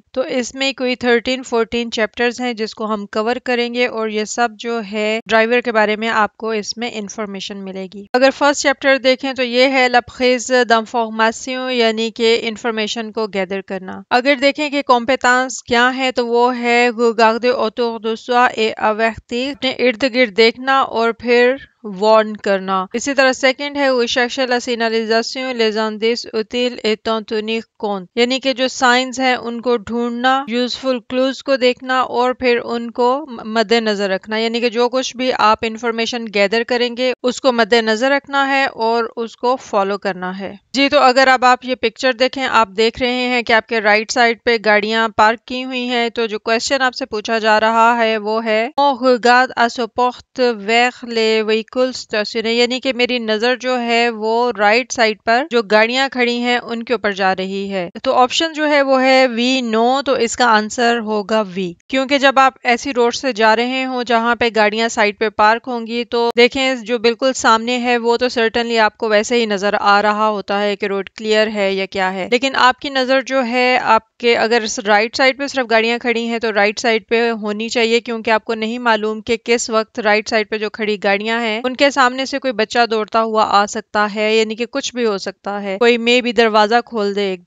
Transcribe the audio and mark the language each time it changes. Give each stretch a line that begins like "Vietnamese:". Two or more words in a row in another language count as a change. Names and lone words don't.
Urdu: تو اس میں کوئی 13-14 چیپٹرز ہیں جس کو ہم کور کریں گے، اور یہ سب جو ہے ڈرائیور کے بارے میں آپ کو اس میں انفارمیشن ملے گی۔ اگر فرسٹ چیپٹر دیکھیں تو یہ ہے
French: la prise d'information,
Urdu: یعنی کہ انفارمیشن کو گیدر کرنا۔ اگر دیکھیں کہ کمپیٹنس کیا ہے تو وہ ہے
French: regarder autour de soi et avertir،
Urdu: اپنے ارد گرد دیکھنا اور پھر وارن کرنا۔ اسی طرح سیکنڈ ہے
French: rechercher la signalisation les indices utiles et en tenir compte،
Urdu: یعنی کہ جو سائنز ہیں ان کو ڈھونڈنا،
English: useful clues
Urdu: کو دیکھنا اور پھر ان کو مد نظر رکھنا، یعنی کہ جو کچھ بھی آپ انفارمیشن گیدر کریں گے اس کو مد نظر رکھنا ہے اور اس کو فالو کرنا ہے۔ جی، تو اگر اب آپ یہ پکچر دیکھیں، آپ دیکھ رہے ہیں کہ آپ کے
English: right side
Urdu: پہ گاڑیاں پارک کی ہوئی ہیں۔ تو جو کویسچن آپ سے پوچھا جا رہا ہے وہ ہے
French: on regarde à ce porte vers les véhicules stationnés،
Urdu: یعنی کہ میری نظر جو ہے وہ
English: right side
Urdu: پر جو گاڑیاں کھڑی ہیں ان کے اوپر جا رہی ہے۔ تو آپشن جو ہے وہ ہے
French: oui non,
Urdu: تو اس کا آنسر ہوگا وی، کیونکہ جب آپ ایسی روڈ سے جا رہے ہوں جہاں پہ گاڑیاں سائڈ پہ پارک ہوں گی تو دیکھیں جو بالکل سامنے ہے وہ تو سرٹنلی آپ کو ویسے ہی نظر آ رہا ہوتا ہے کہ
English: road clear
Urdu: ہے یا کیا ہے، لیکن آپ کی نظر جو ہے آپ کے اگر
English: right side
Urdu: پہ صرف گاڑیاں کھڑی ہیں تو
English: right side
Urdu: پہ ہونی چاہیے، کیونکہ آپ کو نہیں معلوم کہ کس وقت
English: right side
Urdu: پہ جو کھڑی گاڑیاں ہیں ان کے سامنے سے کوئی بچہ دوڑتا ہوا آ سکتا ہے، یعنی کہ کچھ بھی ہو سکتا ہے، کوئی میں بھی دروازہ کھول دے ایک دم۔